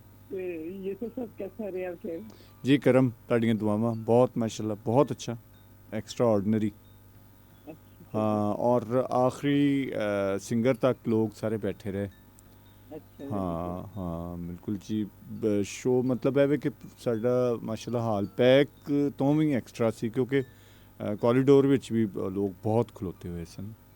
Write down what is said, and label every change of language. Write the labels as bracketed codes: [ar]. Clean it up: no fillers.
[pa] ਤੇ ਇਹ ਸਭ कैसा ਰਿਹਾ ਫਿਰ ਜੀ? ਕਰਮ ਤੁਹਾਡੀਆਂ ਦੁਆਵਾਂ ਬਹੁਤ ਮਾਸ਼ਾਅੱਲਾ ਬਹੁਤ ਅੱਛਾ एक्स्ट्रा ऑर्डिनरी। [ur] हाँ और आखिरी सिंगर तक लोग सारे बैठे रहे [pa] ਹਾਂ ਬਿਲਕੁਲ ਜੀ। ਸ਼ੋ ਮਤਲਬ ਐਵੇਂ ਕਿ ਸਾਡਾ ਮਾਸ਼ਾਅੱਲਾ ਹਾਲ ਪੈਕ ਤੋਂ ਵੀ ਐਕਸਟਰਾ ਸੀ, ਕਿਉਂਕਿ ਕੋਰੀਡੋਰ ਵਿੱਚ ਵੀ ਲੋਕ ਬਹੁਤ ਖਲੋਤੇ ਹੋਏ ਸਨ।